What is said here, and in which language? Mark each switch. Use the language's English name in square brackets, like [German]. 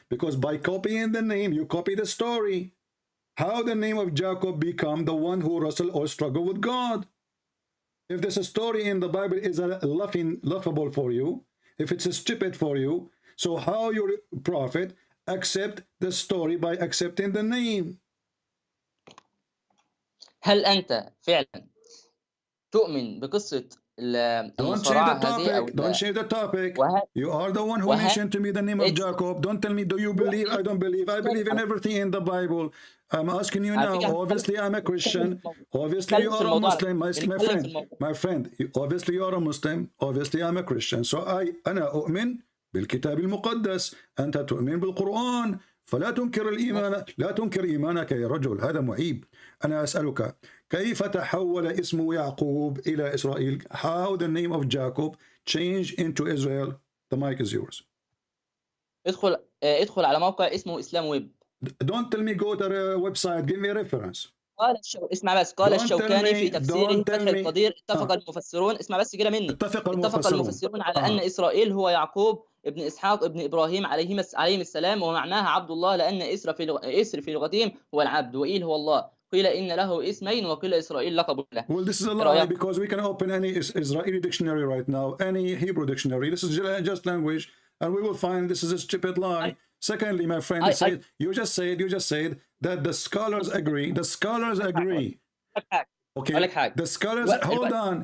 [English] Because by copying the name, you copy the story. How the name of Jacob become the one who wrestled or struggled with God? If this story in the Bible is laughable for you, if it's stupid for you, so how your prophet accept the story by accepting the name? [Arabic] هل أنت فعلا تؤمن بقصة المصارعة هذه أو [English] Don't change the topic. You are the one who mentioned to me the name of Jacob. Don't tell me, do you believe? I don't believe. I believe in everything in the Bible. I'm asking you now. Obviously, I'm a Christian. Obviously, you are a Muslim. My friend. Obviously, you are a Muslim. Obviously, I'm a Christian. [Arabic] So أنا أؤمن بالكتاب المقدس. أنت تؤمن بالقرآن. فلا تنكر الإيمان. لا تنكر إيمانك يا رجل. هذا معيب. أنا أسألك كيف تحول اسم يعقوب إلى إسرائيل? [English] How the name of Jacob changed into Israel? The mic is yours. [Arabic] ادخل على موقع اسمه إسلام ويب. [English] Don't tell me go to the website. Give me a reference. [Arabic] اسمع بس. قال الشوكاني في تفسيره فتح القدير اتفق المفسرون. اسمع بس كده مني. اتفق المفسرون على أن إسرائيل هو يعقوب ابن إسحاق ابن إبراهيم عليهم السلام، ومعناها عبد الله لأن إسر في لغتهم هو العبد وإيل هو الله. قيل إن له اسمين وقيل إسرائيل لقب له. [English] Well, this is a lie because we can open any Israeli dictionary right now, any Hebrew dictionary. This is just language, and we will find this is a stupid lie. Secondly, my friend, you just said that the scholars agree. The scholars agree. Okay. The scholars. Hold on.